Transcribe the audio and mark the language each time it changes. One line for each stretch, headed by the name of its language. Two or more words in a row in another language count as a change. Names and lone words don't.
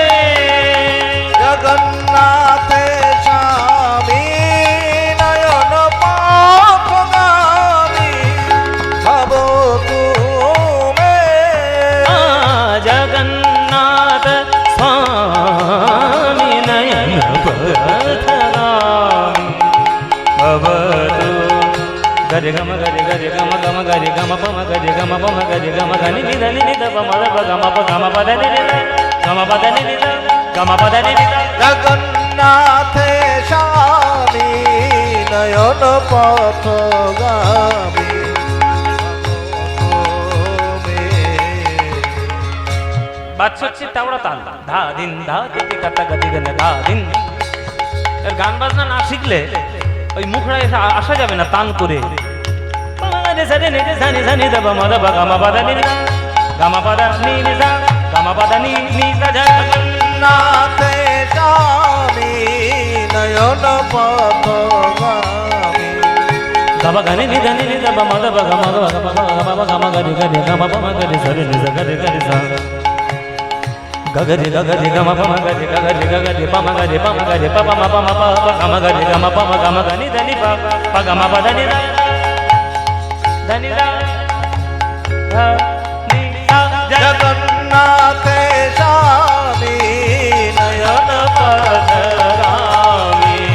Sanskrit: जगन्नाथ स्वामी नयन पथगामी भवतु मे। जगन्नाथ स्वामी नयन पथगामी भवतु। গরে গম গরে গরে গম গম গরে গম পম গরে গম পম গরে গম গনি নি নি নি দ পম দ গম প গম পদ নি নি গম পদ নি নি গম পদ নি নি। जगन्नाथ स्वामी नयन पथगामी
Bangla: বাচ্চা হচ্ছে তাওড়া তাল ধা দিন ধা দিতে কাটা গদি গনে ধা দিন। এর গান বাজনা না শিখলে ওই মুখরা এসে আসা যাবে না তান করে।
Sanskrit: जगन्नाथ स्वामी नयन पथगामी গম গনি নি নি নি দ পম দ গম গ গম গম গরি গরি গম পম গরি সরি নি গরি গরি সা গগরি গগরি গম পম গরি গগরি গগরি পম গরি প পম পম প গম গরি গম পম গম গনি దని প গম প దని దని দ ধ নি সা। जगन्नाथ स्वामी नयन पथगामी